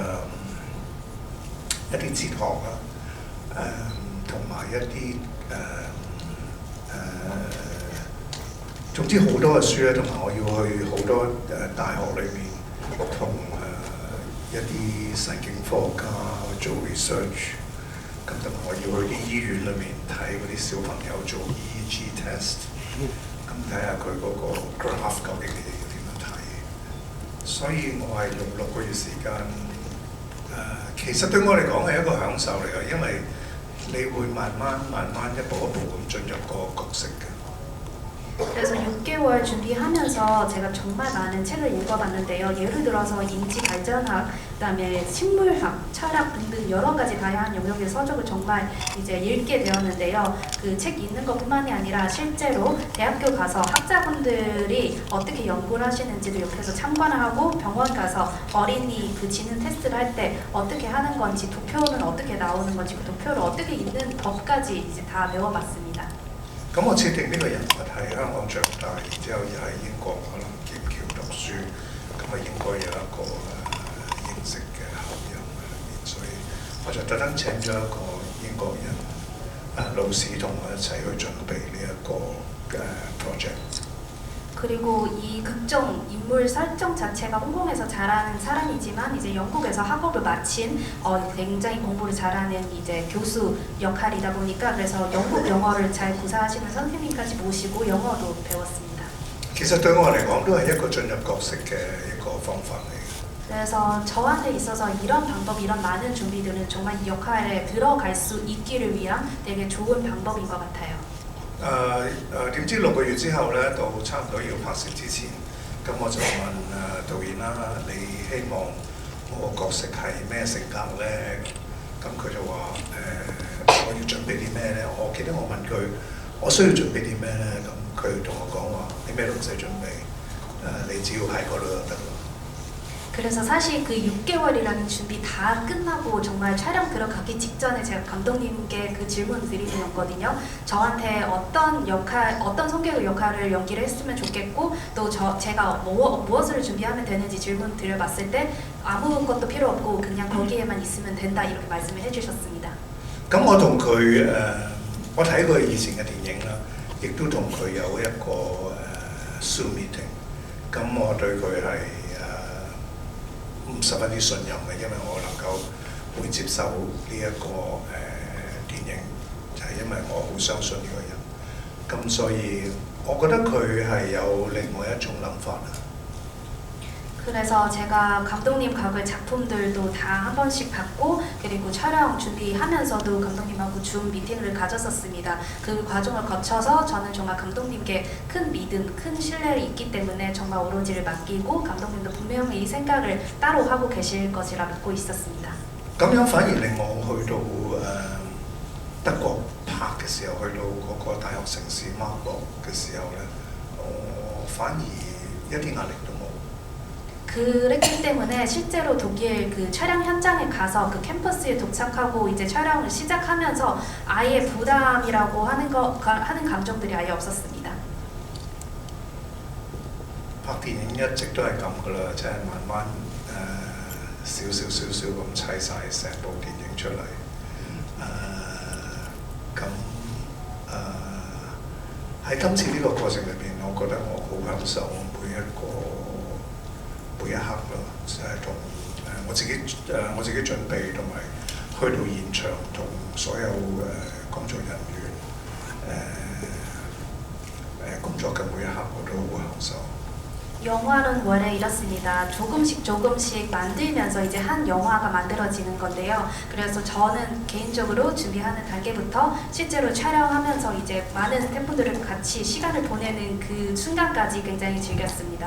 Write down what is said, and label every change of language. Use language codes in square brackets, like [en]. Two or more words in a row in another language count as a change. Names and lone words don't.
[yue] 一啲哲學啦，同埋一啲總之好多嘅書咧，同埋我要去好多大學裏面同一啲神經科學家去做 research， 咁同埋我要去啲醫院裏面睇嗰啲小朋友做 [en] EEG test， [yue] 咁睇下佢嗰個 graph 究竟你哋要點樣睇。所以我係用6個月時間，其實對我嚟講係一個享受嚟嘅，因為你會慢慢一步一步咁進入個角色嘅。 [ko] 그래서 6개월 준비하면서 제가 정말 많은 책을 읽어봤는데요. 예를 들어서 인지발전학, 그다음에 식물학, 철학 등등 여러 가지 다양한 영역의 서적을 정말 이제 읽게 되었는데요. 그 책 읽는 것뿐만이 아니라 실제로 대학교 가서 학자분들이 어떻게 연구를 하시는지도 옆에서 참관을 하고 병원 가서 어린이 그 지능 테스트를 할 때 어떻게 하는 건지 도표는 어떻게 나오는 건지 그 도표를 어떻게 읽는 법까지 이제 다 배워봤습니다. [yue] 咁我設定呢個人物係香港長大，然之後又喺英國可能劍橋讀書，咁應該有一個英式嘅口音喺裏面，所以我就特登請咗一個英國人老師同我一齊去準備呢一個project。 [ko] 그리고 이 극중 인물 설정 자체가 홍콩에서 자라는 사람이지만 이제 영국에서 학업을 마친 굉장히 공부를 잘하는 이제 교수 역할이다 보니까 그래서 영국 영어를 잘 구사하시는 선생님까지 모시고 영어도 배웠습니다. [yue] 其實對我嚟講都係一個進入角色嘅一個方法嚟嘅。 [ko] 그래서 저한테 있어서 이런 방법, 이런 많은 준비들은 정말 이 역할에 들어갈 수 있기를 위한 되게 좋은 방법인 것 같아요. [yue] 點知6個月之後咧，到差唔多要拍攝之前，咁我就問導演啦：你希望我個角色係咩性格咧？咁佢就話我要準備啲咩咧？我記得我問佢我需要準備啲咩咧？咁佢同我講話：你咩都唔使準備，你只要喺嗰度就得啦。 [ko] 그래서 사실 그 6개월이라는 준비 다 끝나고 정말 촬영 들어가기 직전에 제가 감독님께 그 질문 드리셨거든요. 저한테 어떤 역할, 어떤 성격의 역할을 연기를 했으면 좋겠고 또 제가 무엇을 준비하면 되는지 질문 드려봤을 때 아무것도 필요 없고 그냥 거기에만 있으면 된다 이렇게 말씀을 해주셨습니다. [yue] 咁我同佢我睇佢以前嘅電影啦，亦都同佢有一個Zoom meeting。咁我對佢係十分之信任嘅，因為我能夠會接受呢一個電影，就係因為我好相信呢個人。咁所以我覺得佢係有另外一種諗法啦。 [ko] 그래서 제가 감독님 각의 작품들도 다 한 번씩 봤고 그리고 촬영 준비하면서도 감독님하고 줌 미팅을 가졌었습니다. 그 과정을 거쳐서 저는 정말 감독님께 큰 믿음, 큰 신뢰를 있기 때문에 정말 오로지를 맡기고 감독님도 분명히 이 생각을 따로 하고 계실 것이라 믿고 있었습니다. [yue] 咁樣反而令我去到德國拍嘅時候，去到嗰個大學城市馬博嘅時候咧，我反而一啲壓力都冇。 [ko] 그랬기 때문에 실제로 독일 그 촬영 현장에 가서 그 캠퍼스에 도착하고 이제 촬영을 시작하면서 아예 부담이라고 하는 감정들이 아예 없었습니다. [yue] 拍電影一直都係咁噶啦，即係慢慢少少咁砌晒成部電影出嚟。咁喺今次呢個過程裏邊，我覺得我好享受每一刻咯，就係同我自己準備同埋去到現場同所有工作人員工作嘅每一刻，我都好享受。 [ko] 영화는 원래 이렇습니다. 조금씩 만들면서 이제 한 영화가 만들어지는 건데요. 그래서 저는 개인적으로 준비하는 단계부터 실제로 촬영하면서 이제 많은 스태프들과 같이 시간을 보내는 그 순간까지 굉장히 즐겼습니다.